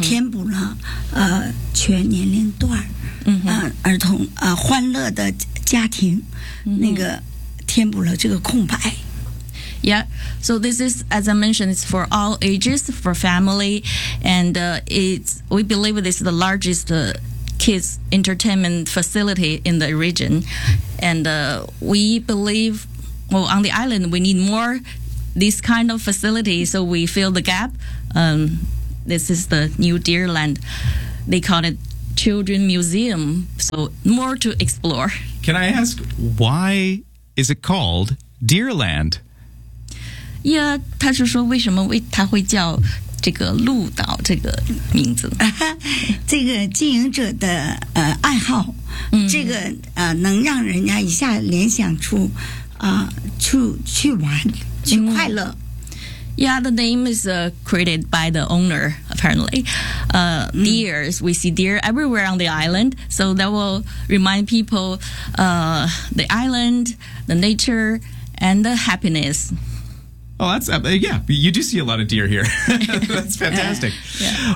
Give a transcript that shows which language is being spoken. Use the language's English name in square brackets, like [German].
[Chinese] 他说，就是听起来是很独特的，因为有一些可能类似的设施，但是我们这个应该是很独特的。我们是维多利亚最大的，填补了全年龄段。儿童欢乐的家庭，那个填补了这个空白。 [English] Yeah, so this is, as I mentioned, it's for all ages, for family, and we believe this is the largest kids entertainment facility in the region, and we believe, well, on the island, we need more this kind of facility, so we fill the gap. This is the new Deerland. They call it Children Museum, so more to explore. Can I ask, why is it called Deerland? [Chinese] Yeah, 他是说为什么他会叫这个鹿岛这个名字。这个经营者的爱好，这个能让人家一下联想出去玩，去快乐。 [English] Yeah, the name is created by the owner of apparently. Deers, we see deer everywhere on the island. So that will remind people the island, the nature, and the happiness. Oh, that's you do see a lot of deer here. That's fantastic. Yeah.